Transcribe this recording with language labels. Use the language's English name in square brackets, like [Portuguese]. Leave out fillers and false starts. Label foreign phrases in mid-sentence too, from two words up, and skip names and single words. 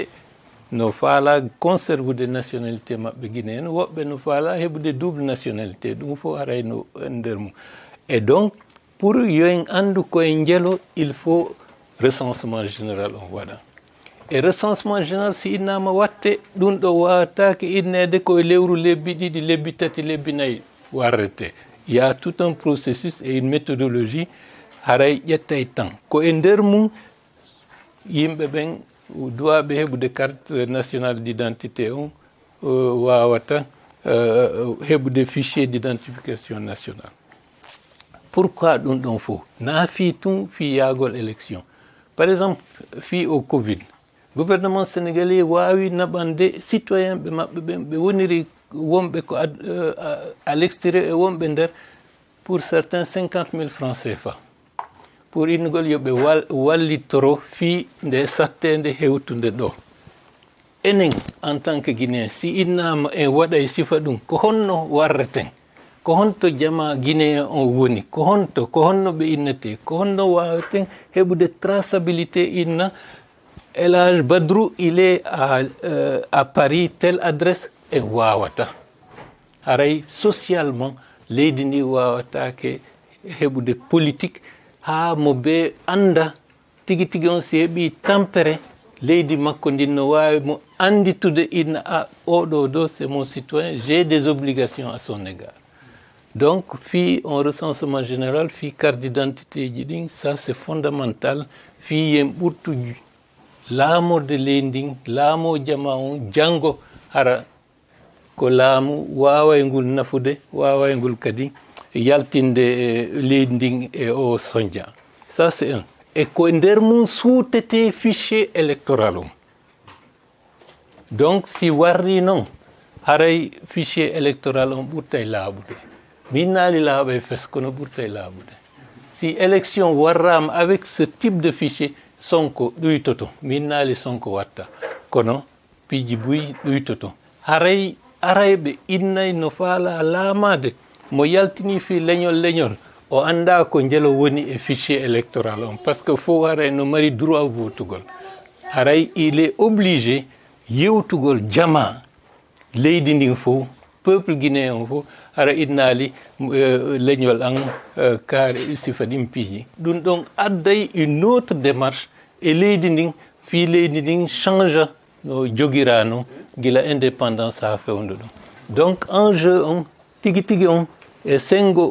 [Fula] no faala conservude nationalité maɓɓe Guinéen woɓɓe no faala heɓude [French] double nationalité [Fula] ɗum fof haray no nder mum [French] et donc pour [Fula] yo en andu koye jelo [French] il faut recensement général [Fula] on waɗa e [French] recensement général [Fula] si innama watte ɗum ɗo wawatake innede koye lewru lebbi ɗiɗi lebbi tati lebbi nayyi warrete [French] il y a tout un processus et une méthodologie [Fula] haray ƴettay temps ko e nder mum yimɓe ɓen duwaɓe heɓude [French] carte nationale d'identité [Fula] on wawata heɓude [French] fichier d'identification nationale pourquoi [Fula] ɗum ɗon fof na fi tun fi yaagol élection [French] par exemple [Fula] fi [French] au covid gouvernement sénégalais [Fula] wawi naɓande citoyen ɓe maɓɓe ɓen ɓe woniri wonɓe ko [French] à l'extérieur [Fula] e wonɓe nder [French] pour certains 50 000 francs CFA [Fula] pour innugol yoɓe wallitoro fi nde sattede hewtude ɗo enen [French] en tant que guinéen [Fula] si innama en waɗa e sifa ɗum ko honno warreten ko honto jama guinéen on woni ko honno ɓe innete ko honno wawaten heɓude traçabilité inna Elhadj Badrou [French] il est à Paris telle adresse [Fula] en wawata haray socialement leydi ndi wawatake heɓude politique ha mo be anda tigi tigi on si heɓi tampere leydi makko ndin no wawi mo anditude inna oɗo do [French] c'est mon citoyen j'ai des obligations à son égard donc [Fula] fi en [French] recensement général [Fula] fi [French] carte d'identité [Fula] ji ɗin [French] ça c'est fondamental [Fula] fi yen ɓurtu laamorde leydi ndin laamo jama on janngo hara ko laamu waaway ngol nafude waaway ngol kadi yaltinde leydi ndin e o soñdia [French] ça c'est un [Fula] e ko nder mum suutete [French] fichier électoral [Fula] on donc si warri noon haray [French] fichier électoral [Fula] on ɓurtay laaɓude min naali laaɓa e fes kono ɓurtay laaɓude si élection warrama [French] avec ce type de fichier [Fula] Sonko ɗuytoto min naali Sonko watta kono piiji buy ɗuytoto haray arayɓe innay no faala laamade mo yaltini fi leñol o anda ko jelo woni e [French] fichier électoral [Fula] on [French] par ce que [Fula] fof haray no mari droit votugol haray [French] il est obligé [Fula] yewtugol jama leydi ndin fof [French] peuple guinéen [Fula] on fof hara innaali leñol an kaare sifa ɗin piiji ɗum ɗon adday [French] une autre démarche [Fula] e leydi ndin fi leydi ndin change no jogirano gila indépendance ha fewndo ɗum donc enjeu on tigi tigi on e sengo